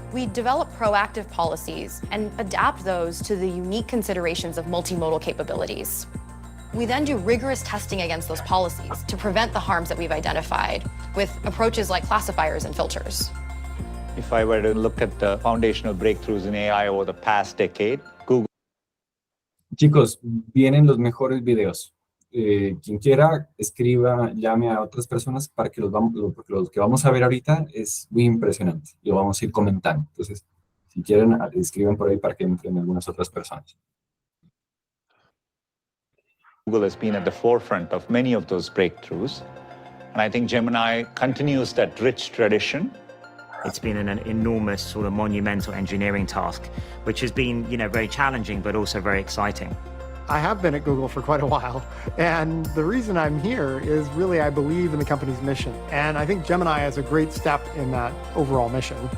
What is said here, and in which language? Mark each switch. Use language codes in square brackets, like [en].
[en] We develop proactive policies and adapt those to the unique considerations of multimodal capabilities. We then do rigorous testing against those policies to prevent the harms that we've identified. with approaches like classifiers and filters. If I were to look at the foundational breakthroughs in AI over the past decade, Google. [es] Chicos, vienen los mejores videos. Quien quiera, escriba, llame a otras personas para que porque los que vamos a ver ahorita es muy impresionante. Lo vamos a ir comentando. Entonces, si quieren, escriban por ahí para que entren algunas otras personas. [en] Google has been at the forefront of many of those breakthroughs. And I think Gemini continues that rich tradition. It's been an enormous sort of monumental engineering task, which has been, very challenging, but also very exciting. I have been at Google for quite a while, and the reason I'm here is really I believe in the company's mission, and I think Gemini is a great step in that overall mission.